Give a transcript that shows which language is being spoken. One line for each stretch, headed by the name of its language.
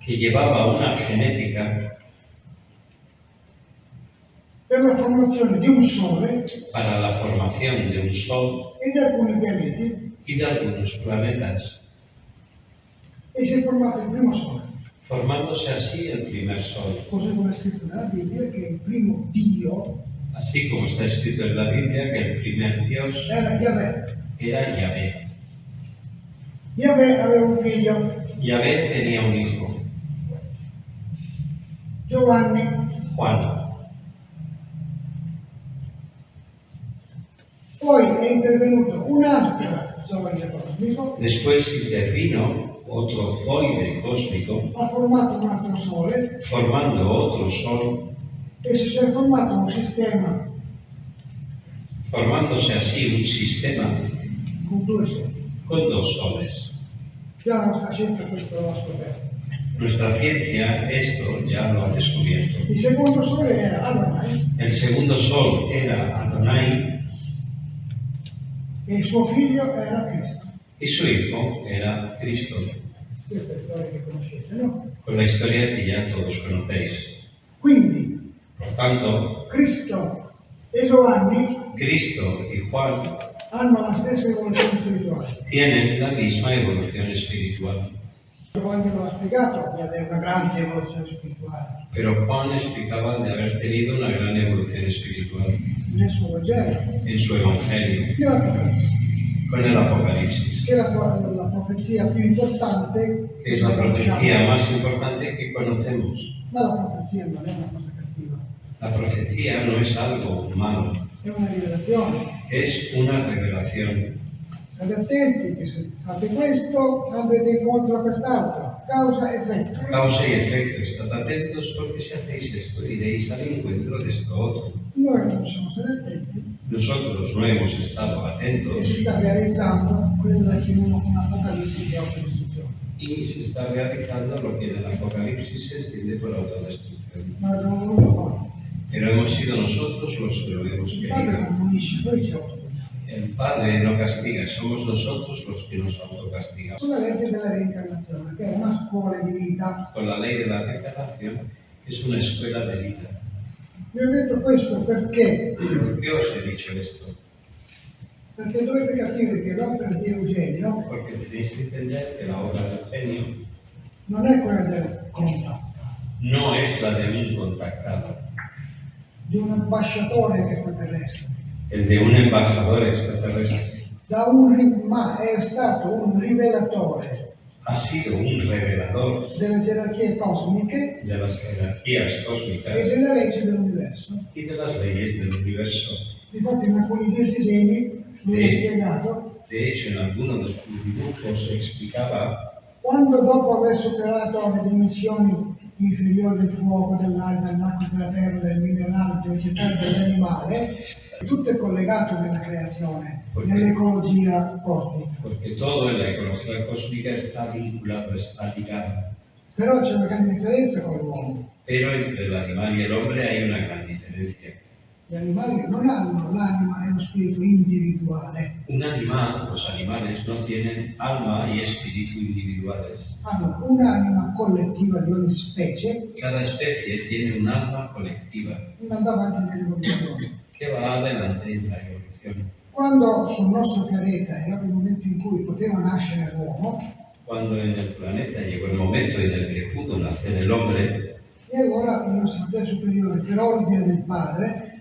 Spanish: que llevaba una genética
Italian: per la formazione di un Sole
Spanish: para la formación de un Sol
Italian: e di alcuni pianeti,
Spanish: y de algunos planetas,
Italian: e si è formato il primo Sole.
Spanish: formándose así el primer Sol,
Italian: Così come è scritto nella Bibbia che il primo Dio
Spanish: así como está escrito en la Biblia que el primer Dios
Italian: era Yahweh.
Spanish: era Yahvé.
Italian: Yahweh aveva un figlio,
Spanish: Yahvé tenía un hijo,
Italian: Giovanni.
Spanish: Juan.
Italian: Poi è intervenuto un altro Zoide cosmico,
Spanish: Después intervino otro zoide cósmico,
Italian: ha formato un altro Sole
Spanish: formando otro Sol,
Italian: e si è formato un sistema
Spanish: formándose así un sistema
Italian: con due Soli.
Spanish: con dos soles.
Italian: Già la nostra scienza questo l'ha scoperto.
Spanish: Nuestra ciencia esto ya lo ha descubierto.
Italian: Il secondo Sole era Adonai
Spanish: El segundo Sol era Adonai
Italian: e il suo figlio era Cristo.
Spanish: y su hijo era Cristo,
Italian: Questa è storia che conoscete, no?
Spanish: con la historia que ya todos conocéis.
Italian: Quindi
Spanish: Por tanto,
Italian: Cristo e Giovanni
Spanish: Cristo y Juan
Italian: hanno la stessa evoluzione spirituale.
Spanish: tienen la misma evolución espiritual.
Italian: Giovanni lo ha spiegato di avere una grande evoluzione spirituale
Spanish: Pero Juan explicaba de haber tenido una gran evolución espiritual
Italian: nel suo Vangelo,
Spanish: en su Evangelio,
Italian: nell'Apocalisse,
Spanish: con el Apocalipsis,
Italian: che è la profezia più importante
Spanish: que es la profecía más importante que conocemos.
Italian: Ma la profezia non è una cosa cattiva,
Spanish: La profecía no es algo malo,
Italian: è una rivelazione.
Spanish: es una revelación.
Italian: State attenti che se fate questo andrete incontro a quest'altro, causa e effetto.
Spanish: Causa y efecto, estad atentos porque si hacéis esto iréis al encuentro de esto otro.
Italian: Noi non siamo stati attenti
Spanish: Nosotros no hemos estado
Italian: e
Spanish: atentos
Italian: si sta realizzando quella che in un'Apocalisse di autodistruzione.
Spanish: y se está realizando lo que en el Apocalipsis se entiende por autodestrucción.
Italian: Ma abbiamo voluto fare.
Spanish: Pero hemos sido nosotros los que lo hemos
Italian: Il Padre
Spanish: querido.
Italian: non punisce, noi ci autopuniamo.
Spanish: El Padre no castiga, somos nosotros los que nos autocastigamos.
Italian: Sulla legge della reincarnazione, che è una scuola di vita.
Spanish: Con la ley de la reencarnación, que es una escuela de vida.
Italian: Vi ho detto questo perché?
Spanish: ¿Por qué os he dicho esto?
Italian: Perché dovete capire che l'opera di Eugenio
Spanish: Porque tenéis que entender que la obra del genio
Italian: non è quella del contatto,
Spanish: no es la de un contactado,
Italian: di un ambasciatore extraterrestre.
Spanish: el de un embajador extraterrestre.
Italian: Ma è stato un rivelatore
Spanish: Ha sido un revelador
Italian: delle gerarchie cosmiche
Spanish: de las jerarquías
Italian: e
Spanish: cósmicas
Italian: delle leggi dell'universo.
Spanish: y de las leyes del universo.
Italian: Infatti in alcuni disegni lui ha spiegato
Spanish: De hecho, en algunos de sus dibujos se explicaba
Italian: quando dopo aver superato le dimensioni inferiori del fuoco, dell'aria, dell'acqua, della terra, del minerale, del vegetale, dell'animale, tutto è collegato nella creazione, nell'ecologia cosmica.
Spanish: porque todo en la ecología cósmica está vinculado, está ligado.
Italian: Però c'è una grande differenza con l'uomo.
Spanish: Pero entre el animal y el hombre hay una gran diferencia.
Italian: Gli animali non hanno l'anima e lo spirito individuale,
Spanish: Un animal, los animales no tienen alma y espíritu individuales.
Italian: hanno un'anima collettiva di ogni specie,
Spanish: Cada especie tiene un alma colectiva
Italian: andando avanti nell'evoluzione.
Spanish: que va adelante en la evolución.
Italian: Quando sul nostro pianeta è arrivato il momento in cui poteva nascere l'uomo,
Spanish: Cuando en el planeta llegó el momento en el que pudo nacer el hombre,
Italian: e allora i nostri fratelli superiori, per ordine del padre,